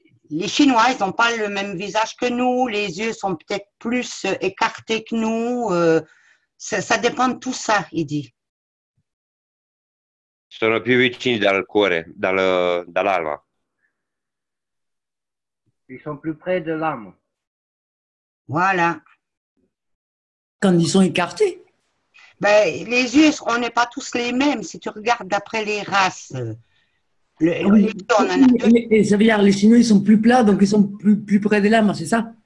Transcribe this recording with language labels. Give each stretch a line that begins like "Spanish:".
French: les Chinois, ils n'ont pas le même visage que nous, les yeux sont peut-être plus écartés que nous. Ça dépend de tout ça, il dit.
Italian: Sono più vicini dal cuore, dall'alma.
French: Ils sont plus près de l'âme. Voilà. Quand ils sont écartés. Ben, les yeux, on n'est pas tous les mêmes. Si tu regardes d'après les races, les yeux, on en a deux. Et ça veut dire les Chinois, ils sont plus plats, donc ils sont plus près de l'âme, c'est ça?